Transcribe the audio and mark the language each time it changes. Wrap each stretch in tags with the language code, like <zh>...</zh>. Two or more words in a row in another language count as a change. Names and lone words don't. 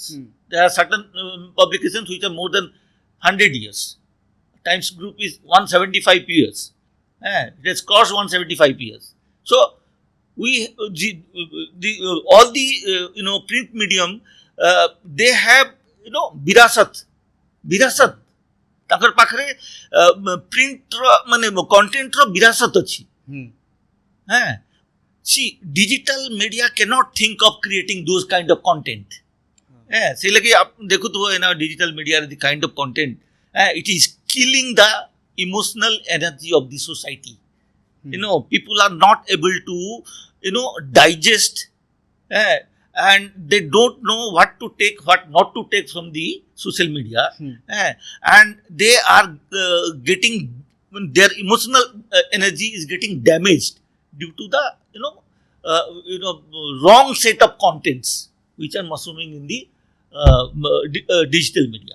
<en>There are certain publications which are more than 100 years. Times Group is 175 years. It has crossed 175 years. So we all the print medium they have virasat</en> <or>ତାଙ୍କର ପାଖରେ ପ୍ରିଣ୍ଟର ମାନେ କଣ୍ଟେଣ୍ଟର ବିରାସତ ଅଛି.</or> <en>See, digital media cannot think of creating those kind of content.</en> <or>ସେ ଲାଗି ଦେଖୁଥିବ ଏନା</or> <en>digital media the kind of content it is killing the emotional energy of the society. People are not able to digest and they don't know what to take, what not to take from the social media, and they are getting their emotional energy is getting damaged due to the wrong set of contents which are mushrooming in the digital media.</en>